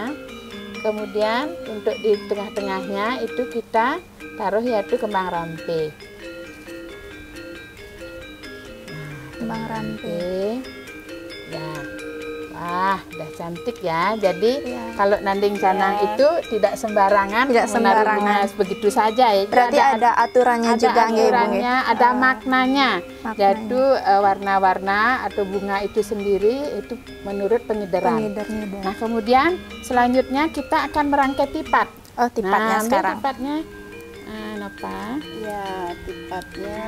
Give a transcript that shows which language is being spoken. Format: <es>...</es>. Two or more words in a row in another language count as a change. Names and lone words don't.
<id>Kemudian untuk di tengah-tengahnya itu kita taruh yaitu kembang rampe. Kembang rampe. Ya. Wah, udah cantik ya. Jadi Ya. kalau</id> <ban>nanding canang</ban> <id>Ya. itu tidak sembarangan Tidak menaruh sembarangan. bunga begitu saja ya. Berarti ada aturannya ada juga nggih, Ibu, nggih? aturannya, ada maknanya. maknanya. Yaitu warna-warna atau bunga itu sendiri itu menurut penghideran. Penghider-ngider. Nah, kemudian selanjutnya kita akan merangkai tipat. Oh, tipatnya Nah, ambil sekarang. tipatnya. Napa? Ya, tipatnya.</id>